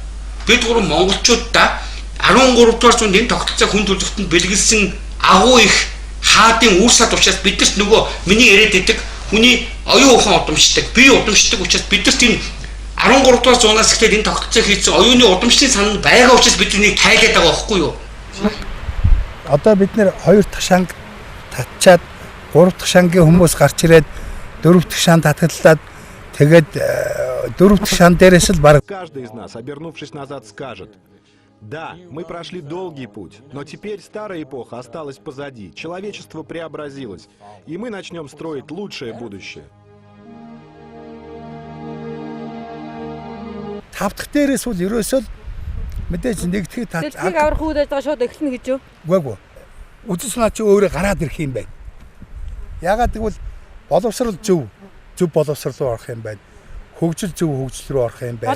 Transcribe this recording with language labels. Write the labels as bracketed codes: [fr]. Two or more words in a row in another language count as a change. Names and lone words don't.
[mn] Бид гурав монголчуудаа 13 дугаар зуунд энэ тогтолцоог хүн төрөлхтөнд бэлгэлсэн агуу их хаадын үүсгэл учраас бидэрт нөгөө миний яриад байдаг хүний оюун ухаан удамшдаг, бие удамшдаг учраас бидэрт энэ 13 дугаар зуунаас эхлээд энэ тогтолцоо хийсэн оюуны удамшлын санал байгаа учраас бид энийг тайлаад байгаа байхгүй юу? Одоо бид нэр 2 дахь шанг татчаад 3 дахь шангийн хүмүүс гарч ирээд 4 дахь шан татгалаад тэгээд 4 дахь шан дээрээс л баг [ru] Каждый из нас, обернувшись назад, скажет: да, мы прошли долгий путь, но теперь старая эпоха осталась позади, человечество преобразилось, и мы начнем строить лучшее будущее. [mn] 5 дахь дээрээс бол ерөөсөө мэдээж нэгтгэх Дэлхийг аврах үед байгаа шууд эхэлнэ гэж юу? Үгүй. Үзэл санаа чи өөрөө гараад ирэх юм байна. Яагаад гэвэл боловсрол зөв боловсрол руу орох юм байна. Хөгжил зөв хөгжил рүү орох юм байна.